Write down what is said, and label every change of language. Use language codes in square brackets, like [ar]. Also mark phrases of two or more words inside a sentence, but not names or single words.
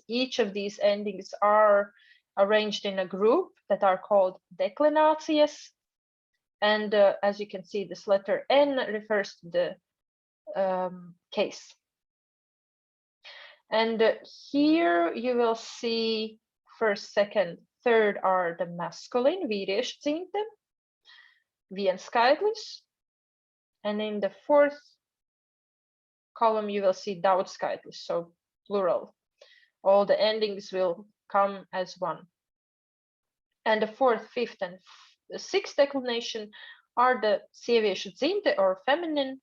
[en] Each of these endings are arranged in a group that are called declinations. And as you can see, this letter N refers to the case. And here you will see first, second, third are the masculine, [lv] vīriešu dzimte, vienskaitlis. [en] And in the fourth column, you will see daudzskaitlis, so plural. All the endings will come as one. And the fourth, fifth, and the sixth declination are the [lv] sieviešu dzimte, [en] or feminine.